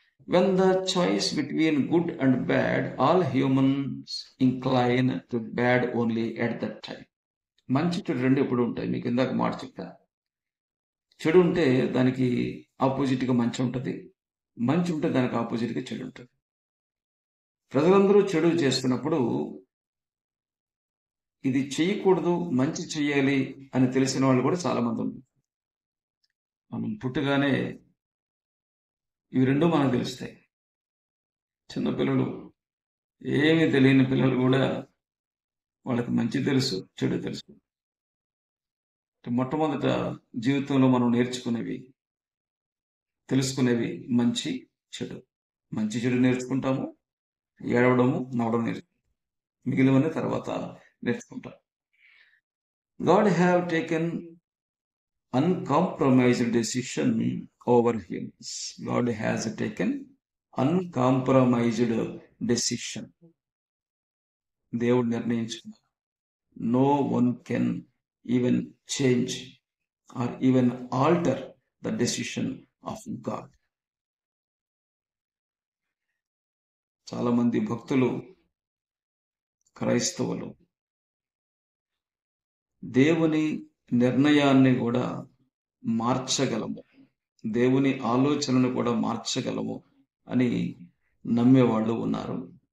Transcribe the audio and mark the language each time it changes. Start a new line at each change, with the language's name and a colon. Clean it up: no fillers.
English: When the choice between good and bad, all humans incline to bad only at that time.
Telugu: మంచి చెడు రెండు ఎప్పుడు ఉంటాయి. మీకు ఇందాక మాట చెప్పా. చెడు ఉంటే దానికి ఆపోజిట్గా మంచి ఉంటుంది, మంచి ఉంటే దానికి ఆపోజిట్గా చెడు ఉంటుంది. ప్రజలందరూ చెడు చేస్తున్నప్పుడు ఇది చేయకూడదు, మంచి చెయ్యాలి అని తెలిసిన వాళ్ళు కూడా చాలా మంది ఉన్నారు. మనం పుట్టగానే ఇవి రెండు మనకు తెలుస్తాయి. చిన్నపిల్లలు, ఏమీ తెలియని పిల్లలు కూడా వాళ్ళకి మంచి తెలుసు, చెడు తెలుసు. మొట్టమొదట జీవితంలో మనం తెలుసుకునేవి మంచి చెడు. మంచి చెడు నేర్చుకుంటాము, ఏడవడము, నవ్వడం నేర్చుకుంటాం. మిగిలినవన్నీ తర్వాత నేర్చుకుంటాం.
English: God have taken uncompromised decision over humans. God has taken uncompromised decision.
Telugu: దేవుడు నిర్ణయించుకున్నారు.
English: No one can even change or even alter the decision of God.
Telugu: చాలా మంది భక్తులు, క్రైస్తవులు దేవుని నిర్ణయాన్ని కూడా మార్చగలము, దేవుని ఆలోచనను కూడా మార్చగలము అని నమ్మేవాళ్ళు ఉన్నారు.